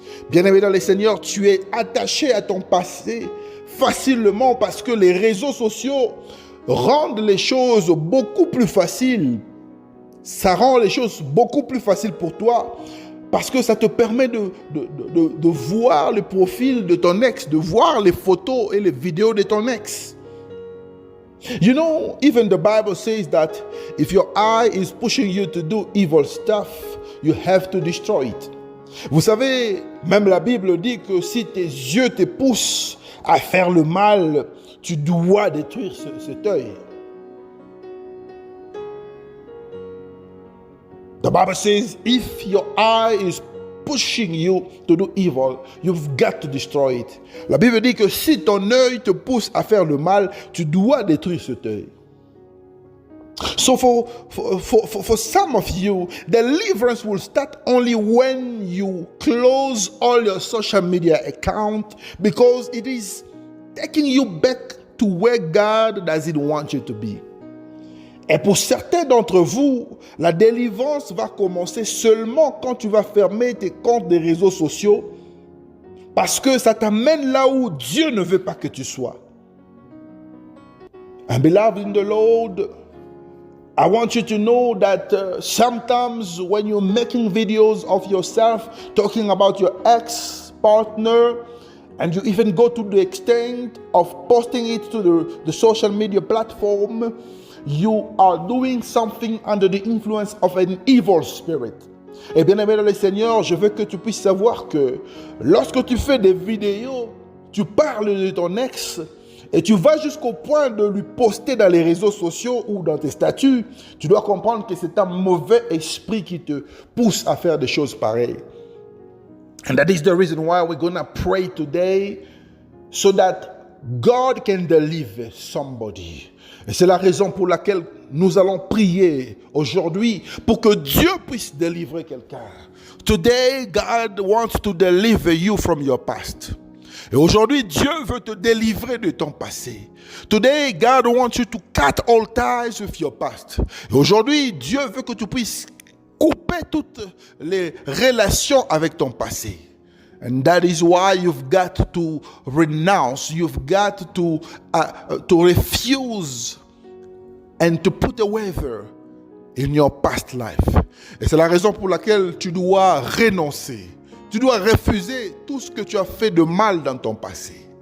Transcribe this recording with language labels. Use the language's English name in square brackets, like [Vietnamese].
[French] Bien-aimé dans le Seigneur, tu es attaché à ton passé facilement parce que les réseaux sociaux rendent les choses beaucoup plus faciles. Ça rend les choses beaucoup plus faciles pour toi parce que ça te permet de voir le profil de ton ex, de voir les photos et les vidéos de ton ex. [English] You know, even the Bible says that if your eye is pushing you to do evil stuff, you have to destroy it. [French] Vous savez, même la Bible dit que si tes yeux te poussent à faire le mal, tu dois détruire cet œil. [English] The Bible says, if your eye is pushing you to do evil, you've got to destroy it. [French] La Bible dit que si ton œil te pousse à faire le mal, tu dois détruire cet œil. [English] So for some of you, deliverance will start only when you close all your social media account, because it is taking you back to where God doesn't want you to be. [French] Et pour certains d'entre vous, la délivrance va commencer seulement quand tu vas fermer tes comptes des réseaux sociaux, parce que ça t'amène là où Dieu ne veut pas que tu sois. [English] And beloved in the Lord, I want you to know that sometimes when you're making videos of yourself, talking about your ex-partner, and you even go to the extent of posting it to the social media platform, you are doing something under the influence of an evil spirit. [French] Et bien aimé dans le Seigneur, je veux que tu puisses savoir que lorsque tu fais des vidéos, tu parles de ton ex, et tu vas jusqu'au point de lui poster dans les réseaux sociaux ou dans tes statuts, tu dois comprendre que c'est un mauvais esprit qui te pousse à faire des choses pareilles. [English] And that is the reason why we're going to pray today, so that God can deliver somebody. [French] Et c'est la raison pour laquelle nous allons prier aujourd'hui, pour que Dieu puisse délivrer quelqu'un. [English] Today, God wants to deliver you from your past. [French] Et aujourd'hui, Dieu veut te délivrer de ton passé. [English] Today, God wants you to cut all ties with your past. [French] Et aujourd'hui, Dieu veut que tu puisses couper toutes les relations avec ton passé. [English] And that is why you've got to renounce, you've got to refuse and to put a waiver in your past life. [French] Et c'est la raison pour laquelle tu dois renoncer. Tu dois refuser tout ce que tu as fait de mal dans ton passé.